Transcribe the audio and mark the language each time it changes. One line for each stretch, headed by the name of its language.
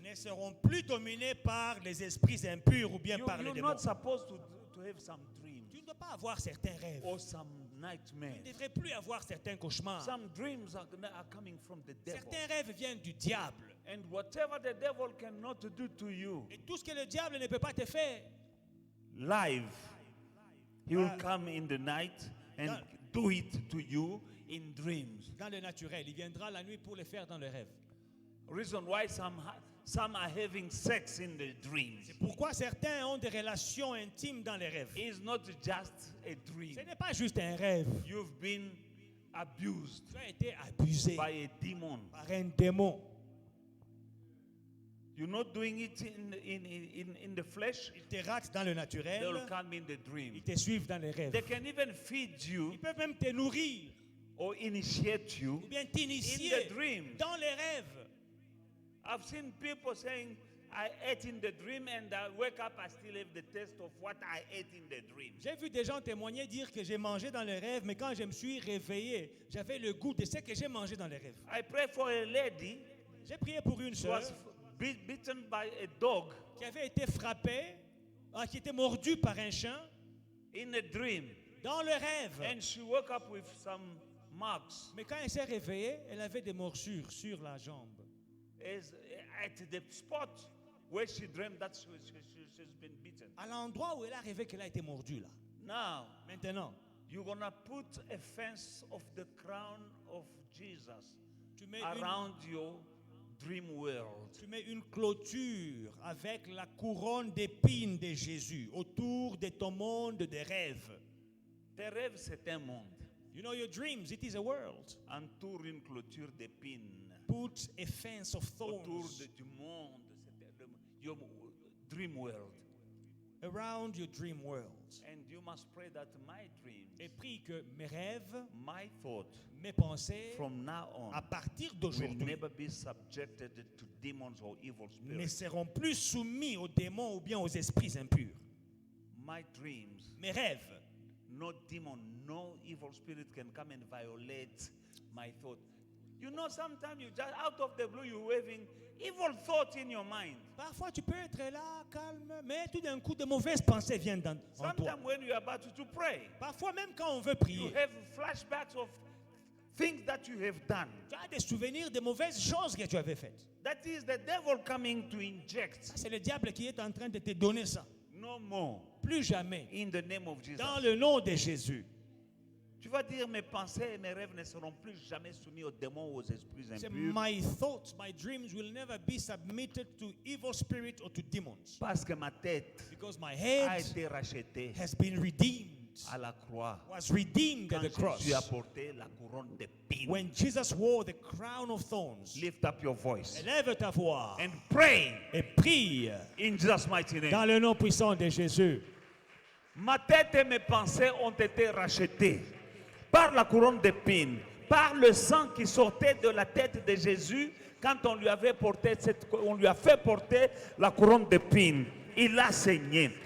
French: ne seront plus dominés par les esprits impurs ou bien par les
English: You're
French: démons.
English: not supposed to have some dreams
French: Tu ne dois pas avoir certains rêves.
English: or some
French: Tu
English: nightmares.
French: ne devrais plus avoir certains cauchemars.
English: Some dreams are coming from the devil.
French: Certains rêves viennent du diable.
English: And whatever the devil cannot do to you,
French: Et tout ce que le diable ne peut pas te faire,
English: live, he will come in the night and do it to you in dreams.
French: dans le naturel, il viendra la nuit pour le faire dans le rêve.
English: Reason why some are having sex in the dreams.
French: Pourquoi certains ont des relations intimes dans les rêves?
English: It's not just a dream.
French: Ce n'est pas juste un rêve.
English: You've been abused
French: Tu as été abusé
English: by a demon.
French: par un démon.
English: You're not doing it in the flesh.
French: Ils te ratent dans le
English: They will
French: naturel.
English: come in the
French: Ils
English: dream.
French: te suivent dans les rêves.
English: They can even feed you
French: Ils peuvent même te nourrir
English: or initiate you
French: ou bien
English: in
French: t'initier
English: the dream.
French: dans les rêves.
English: I've seen people saying, I ate in the dream and I wake up, I still have the taste of what I ate in the dream.
French: J'ai vu des gens témoigner dire que j'ai mangé dans les rêves, mais quand je me suis réveillé, j'avais le goût de ce que j'ai mangé dans les rêves.
English: I pray for a lady
French: J'ai prié pour une
English: who
French: sœur
English: was beaten by a dog
French: qui avait été frappée, qui était mordue par un chien
English: in a dream.
French: dans le rêve.
English: And she woke up with some marks
French: Mais quand elle s'est réveillée, elle avait des morsures sur la jambe.
English: at the spot where she dreamed that she's been beaten.
French: À l'endroit où elle a rêvé qu'elle a été mordue là.
English: Now,
French: Maintenant,
English: you're going to put a fence of the crown of Jesus
French: tu mets
English: around your dream world.
French: Tu mets une clôture avec la couronne d'épines de Jésus autour de ton monde de rêves. Tes rêves, c'est un monde.
English: You know your dreams, it is a world.
French: Entoure une clôture d'épines.
English: Put a fence of
French: Autour
English: thorns
French: du monde,
English: your dream world. around your dream world. And you must pray that my dreams,
French: Et prie que mes rêves,
English: my thought,
French: mes pensées,
English: from now
French: à
English: on,
French: partir
English: will
French: d'aujourd'hui,
English: never be subjected to demons or evil
French: ne
English: spirits.
French: seront plus soumis aux démons ou bien aux esprits impurs.
English: My dreams,
French: Mes rêves,
English: no demon, no evil spirit can come and violate my thought. You know, sometimes you just out of the blue you're having evil thoughts in your mind.
French: parfois tu peux être là, calme, mais tout d'un coup de mauvaises pensées viennent en toi.
English: Sometimes when you're about to pray,
French: Parfois même quand on veut
English: you
French: prier,
English: have flashbacks of things that you have done.
French: tu as des souvenirs de mauvaises choses que tu avais faites.
English: That is the devil coming to inject.
French: Ça, c'est le diable qui est en train de te donner ça.
English: No more.
French: Plus jamais.
English: In the name of Jesus.
French: Dans le nom de Jésus. Tu vas dire mes pensées et mes rêves ne seront plus jamais soumis aux démons ou aux esprits
English: Say,
French: impurs.
English: my thoughts, my dreams will never be submitted to evil spirit or to demons.
French: Parce que ma tête
English: Because my
French: a
English: head
French: été rachetée
English: has been redeemed,
French: à la croix.
English: was redeemed at
French: Quand
English: the cross.
French: Jésus a porté la couronne d'épines.
English: When Jesus wore the crown of thorns. Lift up your voice
French: Élève ta voix
English: and pray
French: et prie
English: in Jesus' mighty name.
French: dans le nom puissant de Jésus. Ma tête et mes pensées ont été rachetées par la couronne d'épines, par le sang qui sortait de la tête de Jésus quand on lui a fait porter la couronne d'épines. Il a saigné.